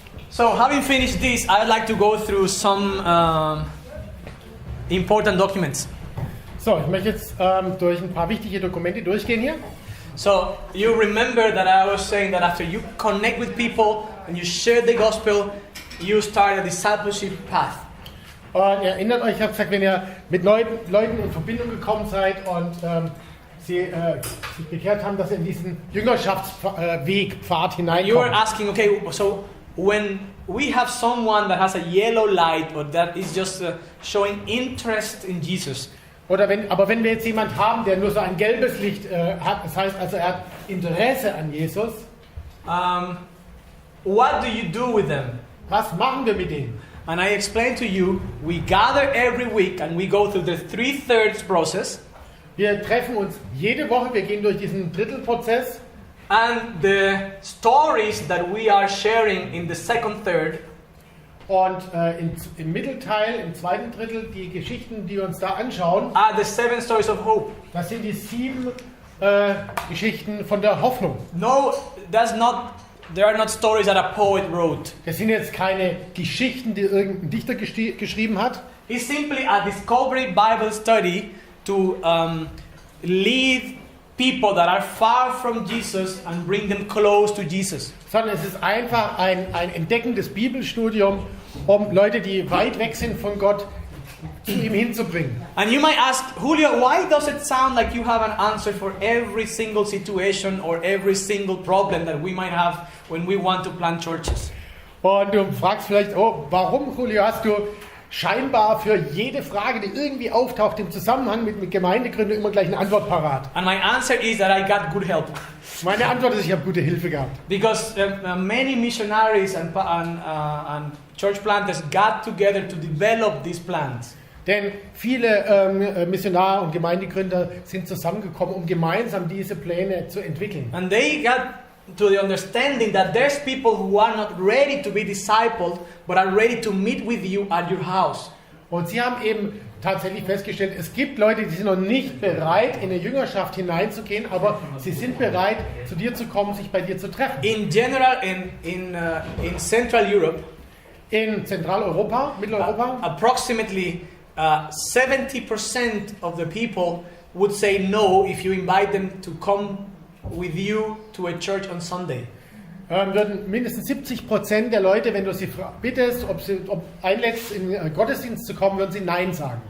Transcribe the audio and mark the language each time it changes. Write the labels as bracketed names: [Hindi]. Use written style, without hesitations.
[English] So, having finished this, I'd like to go through some important documents. [German] So, ich möchte jetzt durch ein paar wichtige Dokumente durchgehen hier. [English] So, you remember that I was saying that after you connect with people and you share the gospel, you start a discipleship path. [German] Und ihr erinnert euch, ich habe gesagt, wenn ihr mit Leuten in Verbindung gekommen seid und sie sich bekehrt haben, dass ihr in diesen Jüngerschaftsweg, Pfad [English] You are [German] hineinkommt. [English] asking, okay, so when we have someone that has a yellow light or that is just showing interest in Jesus, [German] Oder wenn wir jetzt jemand haben, der nur so ein gelbes Licht hat, das heißt also, er hat Interesse an Jesus, [English] what do you do with them? [German] was machen wir mit denen? [English] And I explained to you, we gather every week and we go through the 3/3 process. [German] Wir treffen uns jede Woche, wir gehen durch diesen Drittelprozess. [English] And the stories that we are sharing in the second third [German] Und im Mittelteil, im zweiten Drittel, die Geschichten, die wir uns da anschauen, [English] are the 7 stories of hope. [German] das sind die 7 Geschichten von der Hoffnung. [English] No, there are not stories that a poet wrote. [German] Das sind jetzt keine Geschichten, die irgendein Dichter geschrieben hat. [English] It's simply a discovery Bible study to lead people that are far from Jesus and bring them close to Jesus. [German] Sondern es ist einfach ein entdeckendes Bibelstudium, um Leute, die weit weg sind von Gott, zu ihm hinzubringen. [English] And you might ask, Julio, why does it sound like you have an answer for every single situation or every single problem that we might have when we want to plant churches? [German] Und du fragst vielleicht, oh, warum, Julio, hast du scheinbar für jede Frage, die irgendwie auftaucht im Zusammenhang mit Gemeindegründung, immer gleich eine Antwort parat? [English] And my answer is that I got good help. [German] Meine Antwort ist, ich habe gute Hilfe gehabt. [English] Because many missionaries and church planters got together to develop these plans. [German] Denn viele Missionare und Gemeindegründer sind zusammengekommen, um gemeinsam diese Pläne zu entwickeln. [English] And they got to the understanding that there's people who are not ready to be discipled, but are ready to meet with you at your house. [German] Und sie haben eben tatsächlich festgestellt, es gibt Leute, die sind noch nicht bereit, in eine Jüngerschaft hineinzugehen, aber sie sind bereit, zu dir zu kommen, sich bei dir zu treffen. [English] In general, in Central Europe, [German] In Zentraleuropa, Mitteleuropa, [English] approximately 70% of the people would say no if you invite them to come with you to a church on Sunday. [German] würden mindestens 70% der Leute, wenn du sie bittest, ob einlädst, in den Gottesdienst zu kommen, würden sie Nein sagen.